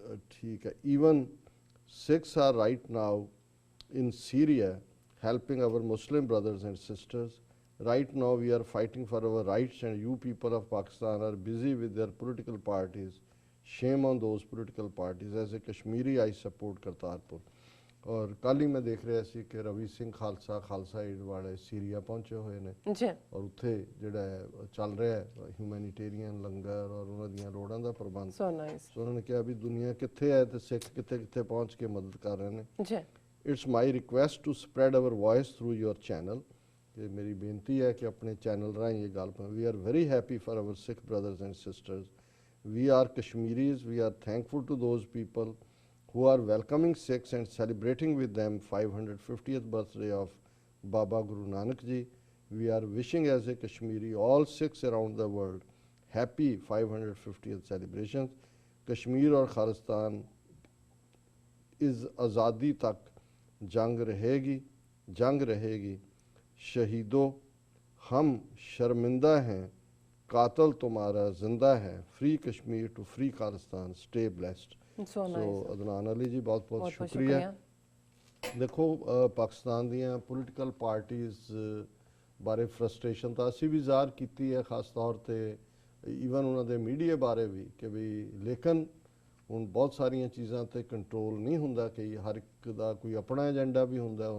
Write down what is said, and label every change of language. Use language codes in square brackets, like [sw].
[hi] ठीक है, [en] even Sikhs are right now in Syria helping our Muslim brothers and sisters. Right now we are fighting for our rights and you people of Pakistan are busy with their political parties. Shame on those political parties. As a Kashmiri I support Kartarpur. [pa] ਔਰ ਕੱਲ੍ਹ ਹੀ ਮੈਂ ਦੇਖ ਰਿਹਾ ਸੀ ਕਿ Ravi Singh Khalsa aid ਵਾਲੇ Syria ਪਹੁੰਚੇ ਹੋਏ ਨੇ ਜੀ ਔਰ ਉੱਥੇ ਜਿਹੜਾ ਹੈ ਚੱਲ ਰਿਹਾ ਹੈ ਹਿਊਮੈਨੀਟੇਰੀਅਨ ਲੰਗਰ ਔਰ ਉਹਨਾਂ ਦੀਆਂ ਲੋੜਾਂ ਦਾ ਪ੍ਰਬੰਧ। [en] So nice. [pa] ਸੋ ਉਹਨਾਂ ਨੇ ਕਿਹਾ ਵੀ ਦੁਨੀਆ ਕਿੱਥੇ ਹੈ ਤੇ ਸਿੱਖ ਕਿੱਥੇ ਕਿੱਥੇ ਪਹੁੰਚ ਕੇ ਮਦਦ ਕਰ ਰਹੇ ਨੇ। ਜੀ [en] it's my request to spread our voice through your channel, [pa] ਕਿ ਮੇਰੀ ਬੇਨਤੀ ਹੈ ਕਿ ਆਪਣੇ ਚੈਨਲ ਰਾਹੀਂ ਇਹ ਗੱਲ [en] We are very happy for hour Sikh brothers and sisters. We R ਕਸ਼ਮੀਰੀਜ਼, we are thankful to those people who are welcoming Sikhs and celebrating with them 550th birthday of Baba Guru Nanak Ji. We are wishing as a Kashmiri all Sikhs around the world happy 550th celebrations. [hi] Kashmir और खालिस्तान इस आज़ादी तक जंग रहेगी। शहीदों हम शर्मिंदा हैं, कातल तुम्हारा जिंदा है। [en] Free Kashmir to free Khalistan, stay blessed. So so nice. [pa] Adnan Ali ji ਬਹੁਤ ਬਹੁਤ ਸ਼ੁਕਰੀਆ। ਦੇਖੋ ਪਾਕਿਸਤਾਨ ਦੀਆਂ ਪੋਲੀਟੀਕਲ ਪਾਰਟੀਆਂ ਬਾਰੇ ਫਰਸਟ੍ਰੇਸ਼ਨ ਤਾਂ ਅਸੀਂ ਵੀ ਜ਼ਾਹਰ ਕੀਤੀ ਹੈ, ਖਾਸ ਤੌਰ ਤੇ ਈਵਨ ਉਹਨਾਂ ਦੇ ਮੀਡੀਆ ਬਾਰੇ ਵੀ, ਕਿ ਵੀ ਲੇਕਿਨ ਹੁਣ ਬਹੁਤ ਸਾਰੀਆਂ ਚੀਜ਼ਾਂ ਤੇ ਕੰਟਰੋਲ ਨਹੀਂ ਹੁੰਦਾ ਕਿ ਹਰ ਇੱਕ ਦਾ ਕੋਈ ਆਪਣਾ ਏਜੰਡਾ ਵੀ ਹੁੰਦਾ।